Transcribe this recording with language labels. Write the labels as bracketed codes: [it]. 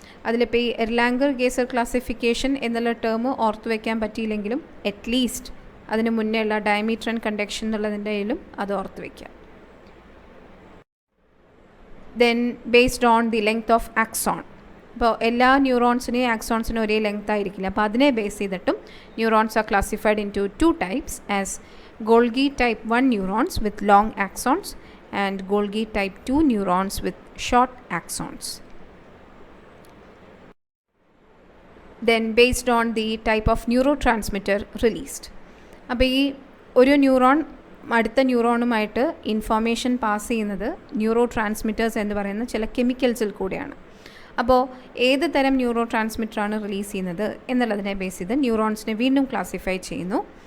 [ml] അതിലിപ്പോൾ ഈ എർലാംഗർ-ഗേസർ ക്ലാസിഫിക്കേഷൻ എന്നുള്ള ടേം ഓർത്തു വയ്ക്കാൻ പറ്റിയില്ലെങ്കിലും അറ്റ്ലീസ്റ്റ് അതിന് മുന്നേ ഉള്ള ഡയമീറ്റർ ആൻഡ് കണ്ടക്ഷൻ എന്നുള്ളതിൻ്റെയിലും അത് ഓർത്ത് വയ്ക്കാം. [en] Then based on the length of axon. [ml] അപ്പോൾ എല്ലാ ന്യൂറോൺസിനെയും ആക്സോൺസിനും ഒരേ ലെങ്ത് ആയിരിക്കില്ല. അപ്പോൾ അതിനെ ബേസ് ചെയ്തിട്ടും [en] Neurons are classified into 2 types as Golgi type 1 neurons with long axons and Golgi type 2 neurons with short axons. Then based on the type of neurotransmitter released. [ml] അപ്പോൾ ഈ ഒരു ന്യൂറോൺ അടുത്ത ന്യൂറോണുമായിട്ട് information pass ചെയ്യുന്നത് neuro transmitters എന്ന് പറയുന്ന ചില കെമിക്കൽസിൽ കൂടെയാണ്. അപ്പോൾ ഏത് തരം ന്യൂറോ ട്രാൻസ്മിറ്ററാണ് റിലീസ് ചെയ്യുന്നത് എന്നുള്ളതിനെ ബേസ് ചെയ്ത് ന്യൂറോൺസിനെ വീണ്ടും ക്ലാസിഫൈ ചെയ്യുന്നു.